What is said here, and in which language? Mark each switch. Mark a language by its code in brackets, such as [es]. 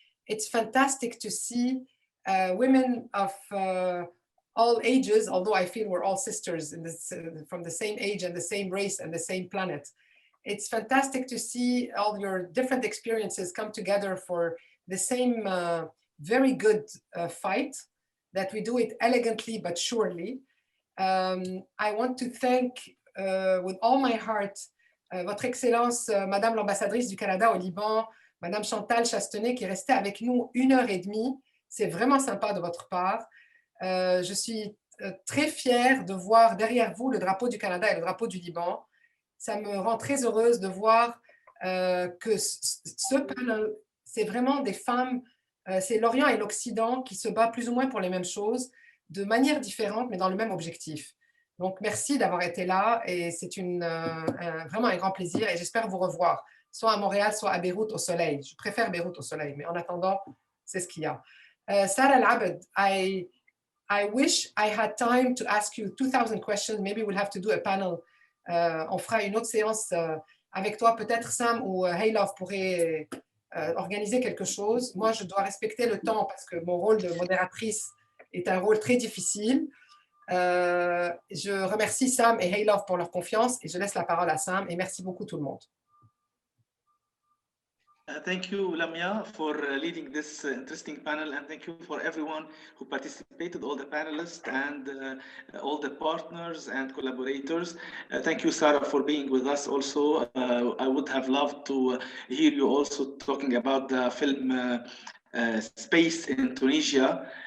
[en] It's fantastic to see women of all ages, although I feel we're all sisters in this, from the same age and the same race and the same planet. It's fantastic to see all your different experiences come together for the same very good fight, that we do it elegantly but surely. I want to thank with all my heart [fr] Votre Excellence, Madame l'ambassadrice du Canada au Liban, Madame Chantal Chastenay, qui est restée avec nous 1h30. C'est vraiment sympa de votre part. Je suis très fière de voir derrière vous le drapeau du Canada et le drapeau du Liban. Ça me rend très heureuse de voir que ce panel, c'est vraiment des femmes, c'est l'Orient et l'Occident qui se battent plus ou moins pour les mêmes choses, de manière différente, mais dans le même objectif. Donc, merci d'avoir été là et c'est vraiment un grand plaisir et j'espère vous revoir, soit à Montréal, soit à Beyrouth au soleil. Je préfère Beyrouth au soleil, mais en attendant, c'est ce qu'il y a. [en] Sarah Al-Abed, I wish I had time to ask you 2,000 questions. Maybe we'll have to do a panel. [fr] On fera une autre séance avec toi. Peut-être Sam ou Haylov pourraient organiser quelque chose. Moi, je dois respecter le temps parce que mon rôle de modératrice est un rôle très difficile. Je remercie Sam et Haylov pour leur confiance et je laisse la parole à Sam et merci beaucoup tout le monde. [en] Thank you, Lamia, for leading this interesting panel, and thank you for everyone who participated, all the panelists and all the partners and collaborators. Thank you, Sarah, for being with us also. I would have loved to hear you also talking about the film space in Tunisia.